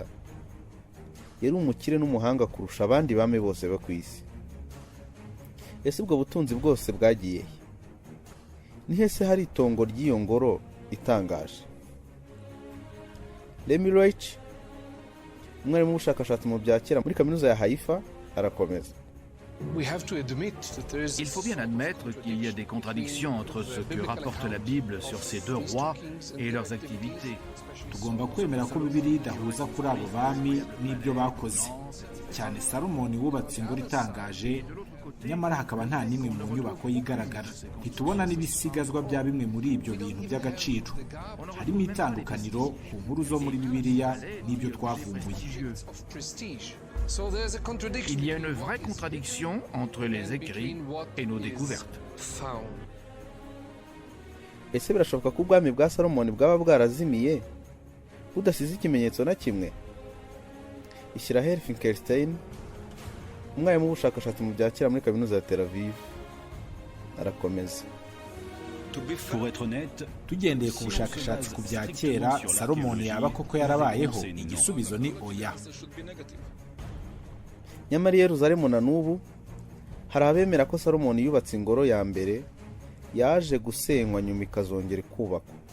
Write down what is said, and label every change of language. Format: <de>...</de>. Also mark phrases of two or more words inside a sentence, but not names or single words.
<rw>Yari umukire n'umuhanga kurusha abandi bame bose bo ku isi. Ese ubwo butunzi bwose bwagiye he? Ni hese hari itongo ry'iyo ngoro itangaje? Remy Reich, umwarimu w'ubushakashatsi mu bya kera muri kaminuza ya Haifa, arakomeza.</rw> <fr>Il faut bien admettre qu'il y a des contradictions entre ce que rapporte la Bible sur ces deux rois et leurs activités.</fr> <rw>Tugomba kwemera ko Bibiliya idahuza kuri abo bami n'ibyo bakoze. Cyane Salomoni wubatse ingoro itangaje, nyamara hakaba nta nimwe mu nyubako yigaragara. Ntitubona n'ibisigazwa bya bimwe muri ibyo bintu by'agaciro. Harimo itandukaniro ku nkuru zo muri Bibiliya n'ibyo twavumbuye.</rw> <fr>Il y a une vraie contradiction entre les écrits et nos découvertes.</fr> <rw>Ese birashoboka ko ubwami bwa Salomoni bwaba bwarazimiye budasize ikimenyetso na kimwe? Isiraheli Finkelstein, umwarimu w'ubushakashatsi mu bya kera muri kaminuza ya Tel Aviv, arakomeza.</rw> <fr>Pour être honnête,</fr> <rw>tugendeye ku bushakashatsi ku bya kera Salomoni yaba koko yarabayeho, igisubizo ni oya. nyamara i Yeruzalemu na n'ubu hari abemera ko Salomoni yubatse ingoro ya mbere yaje gusenywa nyuma ikazongera kubakwa.</rw>